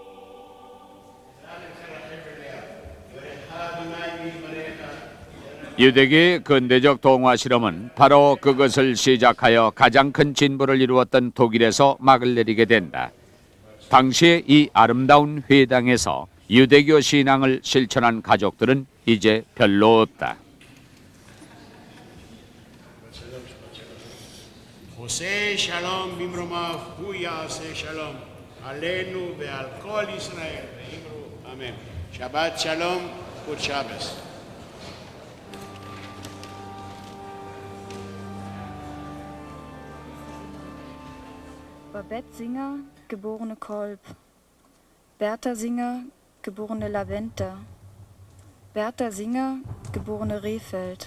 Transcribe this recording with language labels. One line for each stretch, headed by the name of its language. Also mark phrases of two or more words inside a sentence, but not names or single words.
Korean: 유대교의 근대적 동화 실험은 바로 그것을 시작하여 가장 큰 진보를 이루었던 독일에서 막을 내리게 된다. 당시의 이 아름다운 회당에서 유대교 신앙을 실천한 가족들은 이제 별로 없다.
Hebrew: עושה שלום במרומיו הוא יעשה שלום עלינו ועל כל ישראל ואמרו אמן. שבת שלום,
English: good Shabbos.
German: Babette Singer, geborene Kolb. Bertha Singer, geborene Laventer. Bertha Singer, geborene Rehfeld.